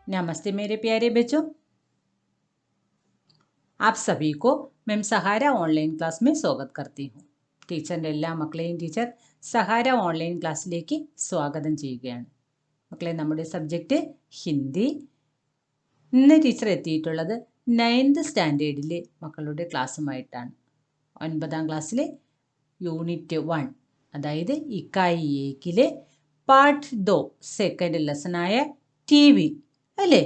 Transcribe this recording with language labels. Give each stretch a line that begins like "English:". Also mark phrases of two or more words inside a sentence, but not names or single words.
Hindi: नमस्ते मेरे प्यारे बच्चों, आप सभी को मैम सहारा
English: online class
Hindi: में स्वागत करती हूँ.
Malayalam: ടീച്ചറിൻ്റെ എല്ലാ മക്കളെയും ടീച്ചർ സഹാര
English: online class
Malayalam: സ്വാഗതം ചെയ്യുകയാണ്. മക്കളെ, നമ്മുടെ സബ്ജക്റ്റ് ഹിന്ദി. ഇന്ന് ടീച്ചർ എത്തിയിട്ടുള്ളത്
English: 9th standard
Malayalam: മക്കളുടെ ക്ലാസ്സുമായിട്ടാണ്. 9ാം ക്ലാസ്സിലെ യൂണിറ്റ് 1, അതായത്
Hindi: इकाई एक
Malayalam: പാർട്ട് 2
English: second lesson
Malayalam: ടി വി അല്ലേ.